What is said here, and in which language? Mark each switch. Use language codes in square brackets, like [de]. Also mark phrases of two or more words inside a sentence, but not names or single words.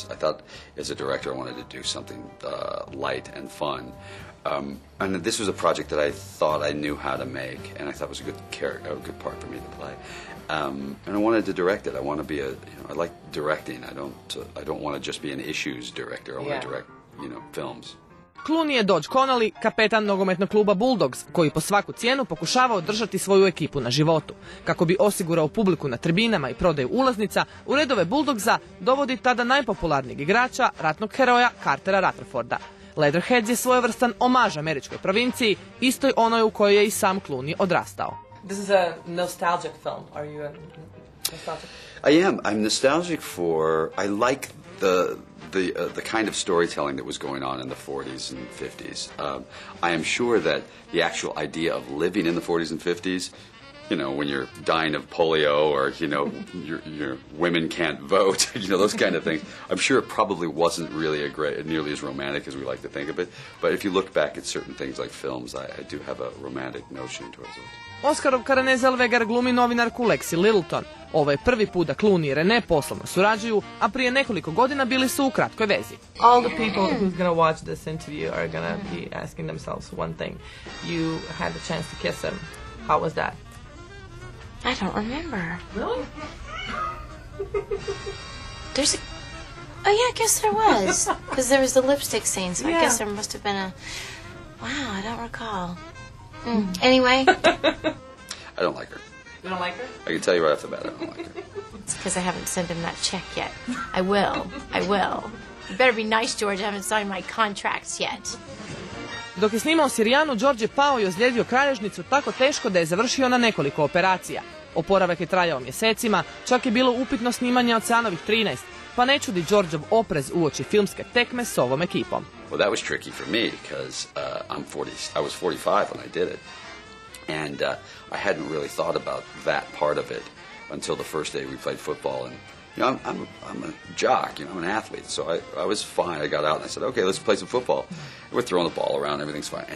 [en] I thought as a director I wanted to do something light and fun. And this was a project that I thought I knew how to make, and I thought was a good part for me to play. And I wanted to direct it. I want to be I like directing. I don't want to just be an issues director. I want to direct, films. [hr] Clooney je Dodge Connolly, kapetan nogometnog kluba Bulldogs, koji po svaku cijenu pokušava održati svoju ekipu na životu. Kako bi osigurao publiku na tribinama i prodaju ulaznica, u redove Bulldogsa dovodi tada najpopularnijeg igrača, ratnog heroja Cartera Rutherforda. Leatherheads je svojevrstan omaž američkoj provinciji, istoj onoj u kojoj je i sam Clooney odrastao. [en] This is a nostalgic film. Are you nostalgic? I am. I'm nostalgic for. I like the kind of storytelling that was going on in the 40s and 50s. I am sure that the actual idea of living in the 40s and 50s, when you're dying of polio or, your women can't vote, those kind of things. I'm sure it probably wasn't really nearly as romantic as we like to think of it. But if you look back at certain things like films, I do have a romantic notion towards those. [hr] Oskarovka Renée Zellweger glumi novinarku Lexi Littleton. Ovo je prvi put da Clooney i Renée poslovno surađuju, a prije nekoliko godina bili su u kratkoj vezi. [en] All the people who's gonna watch this interview are gonna be asking themselves one thing. You had the chance to kiss him. How was that? I don't remember. Really? Oh yeah, I guess there was. Because there was the lipstick scene, so I guess there must have been a... Wow, I don't recall. Anyway. I don't like her. You don't like her? I can tell you right off the bat, I don't like her. It's because I haven't sent him that check yet. I will. You better be nice, George. I haven't signed my contracts yet. [hr] Dok je snimao Sirijanu, George je pao i ozlijedio kralježnicu tako teško da je završio na nekoliko operacija. Oporavak je trajao mjesecima, čak je bilo upitno snimanje Oceanovih 13, pa ne čudi Georgeov oprez uoči filmske tekme s ovom ekipom. [en] Well, that was tricky for me because I was 45 when I did it. And I hadn't really thought about that part of it until the first day we played football. And I'm a jock, I'm an athlete, so I was fine. I got out and I said, okay, let's play some football. We're throwing the ball around, everything's fine.